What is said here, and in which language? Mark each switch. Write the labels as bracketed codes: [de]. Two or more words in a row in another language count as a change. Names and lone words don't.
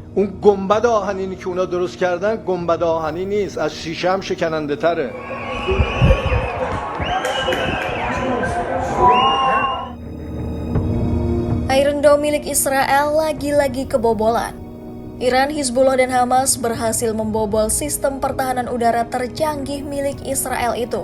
[fa] اون گنبد آهنینی که اونا درست کردن گنبد آهنی نیست، از شیشه هم شکننده تره. [id] Iron Dome milik Israel lagi-lagi kebobolan. Iran, Hizbullah, dan Hamas berhasil membobol sistem pertahanan udara tercanggih milik Israel itu.